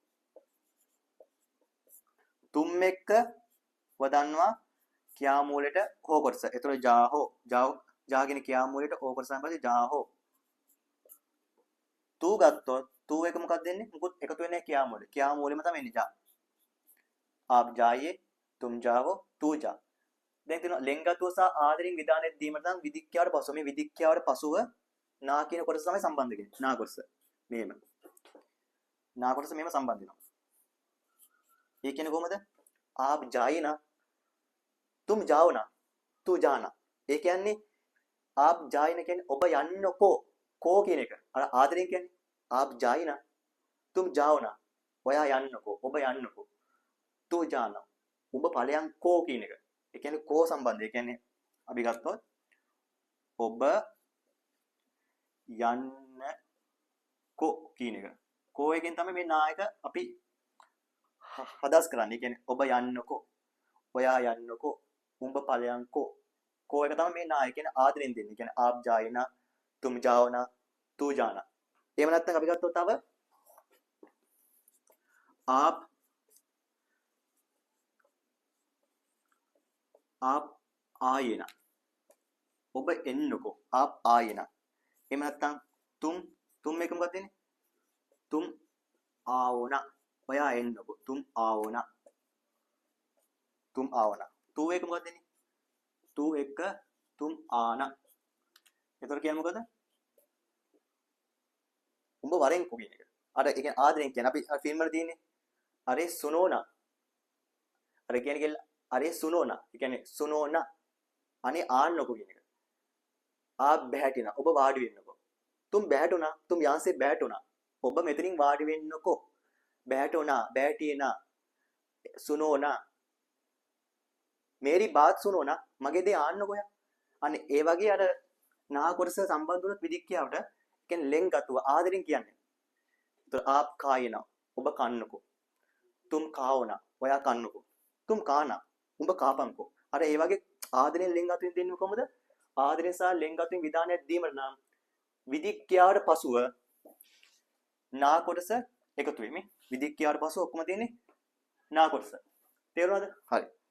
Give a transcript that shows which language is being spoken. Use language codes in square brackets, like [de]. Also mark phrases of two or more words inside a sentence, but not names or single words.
[si] තුම් එක්ක ඔබ දන්නවා කියා මූලයට හෝ කොටස. ඒතර ජා කියන කියා මූලයට හෝ කොටස තමයි ජා හෝ. තු ගත්තොත් තු එක මොකක්ද දෙන්නේ? මොකොත් එකතු වෙන්නේ කියා මූලෙ. කියා මූලෙම තමයි එන්නේ ජා. [hi] आप जाइए तुम जाओ तू जा. [si] දැන් තියෙනවා ලෙන්ගතුව සහ ආදරෙන් විධානයක් දීමට නම් විධික්‍යාවට පසුව මේ විධික්‍යාවට පසුව නා කියන කොටස තමයි සම්බන්ධ වෙන්නේ. නා කොටස මෙහෙම. නා කොටස මෙහෙම සම්බන්ධ වෙනවා. ඒ කියන්නේ කොහමද? [hi] आप जाइए ना तुम जाओ ना तू जाना. [si] ඒ කියන්නේ [hi] आप जाइए ना [si] කියන්නේ ඔබ යන්නකෝ. කෝ කියන එක. අර ආදරෙන් කියන්නේ [hi] आप जाइए ना तुम जाओ ना. [si] ඔයා යන්නකෝ. ඔබ යන්නකෝ. [hi] तू जाना. [si] ඔබ ඵලයන් කෝ කියන එක. ඒ කියන්නේ කෝ සම්බන්ධය. ඒ කියන්නේ අපි ගත්තොත් ඔබ යන්නකෝ කියන එක. කෝ එකෙන් තමයි මේ නායක අපි හදාස් කරන්නේ. ඒ කියන්නේ ඔබ යන්නකෝ. ඔයා යන්නකෝ. උඹ ඵලයන් කෝ. කෝ එක තමයි මේ නායක කියන්නේ ආදරෙන් දෙන්නේ. ඒ කියන්නේ [hi] आप जाए ना तुम जाओ ना तू जाना. [si] එහෙම නැත්නම් අපි ගත්තොත් තව [hi] आप आए ना. [si] ඔබ එන්නකෝ. [hi] आप आए ना. [si] එහෙම නැත්නම් तुम එක මොකක්ද දෙන්නේ? [hi] तुम आओ ना. [si] ඔයා එන්නකෝ. [hi] तुम आओ ना. [si] तू එක මොකක්ද දෙන්නේ? [hi] तू එක तुम आना. [si] එතකොට කියන්නේ මොකද? උඹ වරෙන් කෝ කියන එක. අර ඒ කියන්නේ ආදරෙන් කියන්නේ අපි ෆිල්ම් වල තියෙන්නේ. [hi] අරේ सुनो ना. [si] අර කියන්නේ කියලා [hi] अरे सुनो ना. [si] ඒ කියන්නේ [hi] सुनो ना. [si] අනේ ආන්නකෝ කියන එක. [hi] आप बैठना. [si] ඔබ වාඩි වෙන්නකෝ. [hi] तुम बैठो ना. तुम यहाँ से बैठो ना. [si] ඔබ මෙතනින් වාඩි වෙන්නකෝ. [hi] बैठो ना. बैठिए ना. सुनो ना. मेरी बात सुनो ना. [si] මගේ දේ ආන්නකෝ යා. අනේ ඒ වගේ අර නා කොටස සම්බන්ධ වුණත් විදික්කියාවට කියන්නේ ලෙන්ගතුව ආදරෙන් කියන්නේ. [hi] ඒතර आप खाए ना. [si] ඔබ කන්නකෝ. [hi] तुम खाओ ना. [si] ඔයා කන්නකෝ. [hi] तुम खाना. [si] උඹ කාපන්කෝ. අර ඒ වගේ ආදරෙන් ලෙන්ගතුවෙන් දෙන්නේ කොහමද? ආදරෙන් සහ ලෙන්ගතුවෙන් විධානයක් දීමට නම් විධික්‍යාවට පසුව නා කොටස එකතු වෙමි. විධික්‍යාවට පසුව ඔක්කොම තියෙන්නේ නා කොටස. තේරුණාද? හරි.